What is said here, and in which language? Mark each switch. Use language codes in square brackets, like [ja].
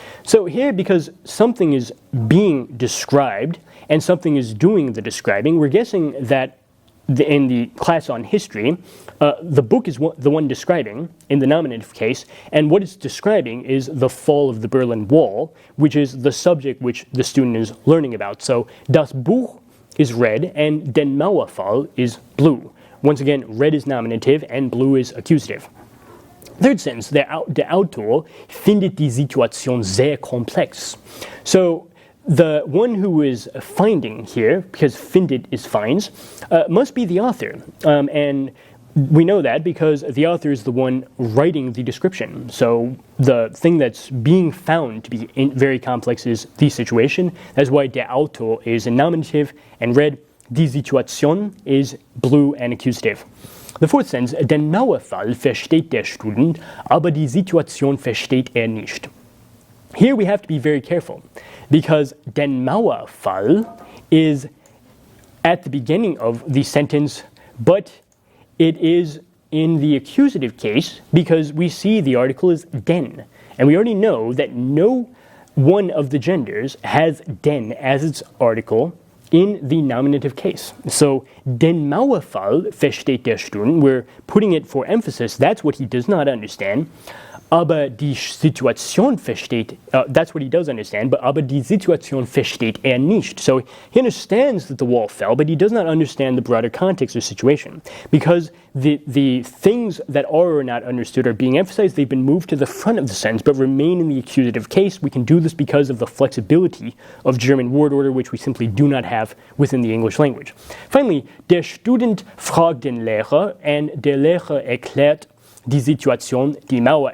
[en] So here, because something is being described and something is doing the describing, we're guessing that in the class on history, the book is the one describing in the nominative case, and what it's describing is the fall of the Berlin Wall, which is the subject which the student is learning about. So [de] das Buch [en] is red and [de] den Mauerfall [en] is blue. Once again, red is nominative and blue is accusative. Third sentence, [de] der Autor findet die Situation sehr komplex. [en] So the one who is finding here, because findet is finds, must be the author. And we know that because the author is the one writing the description. So the thing that's being found to be very complex is the situation. That's why [de] der Autor [en] is a nominative and red. [de] Die Situation [en] is blue and accusative. The fourth sentence, [de] den Mauerfall versteht der Student, aber die Situation versteht er nicht. [en] Here we have to be very careful because [de] den Mauerfall [en] is at the beginning of the sentence, but it is in the accusative case because we see the article is den. And we already know that no one of the genders has den as its article in the nominative case. So, [de] den Mauerfall versteht der Student, [en] we're putting it for emphasis, that's what he does not understand. [de] aber die Situation versteht, [en] that's what he does understand, but [de] aber die Situation versteht er nicht. [en] So he understands that the wall fell, but he does not understand the broader context or situation. Because the things that are or not understood are being emphasized, they've been moved to the front of the sentence, but remain in the accusative case. We can do this because of the flexibility of German word order, which we simply do not have within the English language. Finally, [de] der Student fragt den Lehrer, [en] and [de] der Lehrer erklärt die Situation, die Mauer.